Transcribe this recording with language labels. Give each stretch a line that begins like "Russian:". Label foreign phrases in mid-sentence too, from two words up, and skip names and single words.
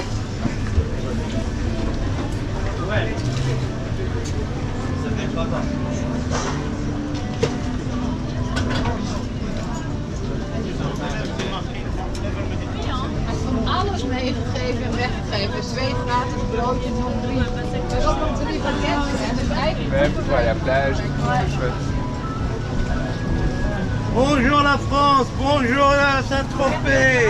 French: Ouais. Ça fait pas mal.
Dutch: Alles meegegeven en weggegeven. 2 gratis broodjes van 3. Dus ook nog 3 pakketten. Dus eigenlijk...
French: Ouais, la plage, c'est chouette. Bonjour la France, bonjour la Saint-Tropez.